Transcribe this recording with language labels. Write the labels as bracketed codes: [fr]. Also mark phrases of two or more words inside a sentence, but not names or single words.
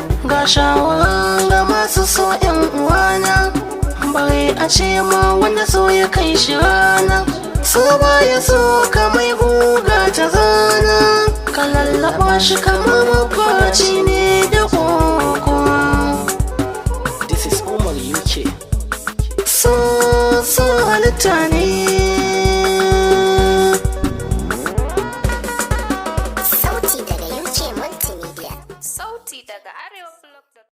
[ha] Ga shawara ga masu so ƴan uwana, bare a ce ma wanda so ya kai shi rana. So ba ya so ka mai guga ta zana, ka lallaɓa shi kamar mafarci ne da koko. [en] This is Umar U K. [ha] So, so halitta ne. Sauti daga U K Multimedia. Sauti daga arewa blog dot com.